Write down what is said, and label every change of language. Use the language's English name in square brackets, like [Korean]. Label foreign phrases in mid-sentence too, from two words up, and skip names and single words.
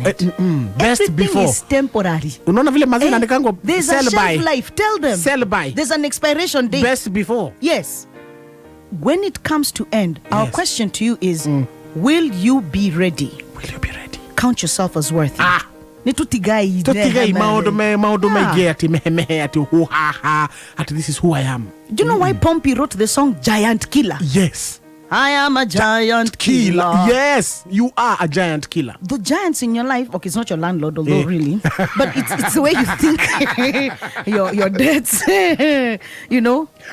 [English] Best Everything before. is temporary. [Swahili] Unaona vile mazina andikangwa [English] There's a sell by. shelf life. Tell them. Sell by. There's an expiration date. Best before. Yes. When it comes to end, our Yes. question to you is, will you be ready? Will you be ready? Count yourself as worthy. [Kikuyu] Nitutigai. Totigai maodo [English] Yeah. mege ati mehe ati hu ha ha ati this is who I am. Do you know why Pompey wrote the song Giant Killer? Yes. I am a giant Killer. killer. Yes, you are a giant killer. The giants in your life, okay, it's not your landlord, although really, but it's the way you think, your debts, you know.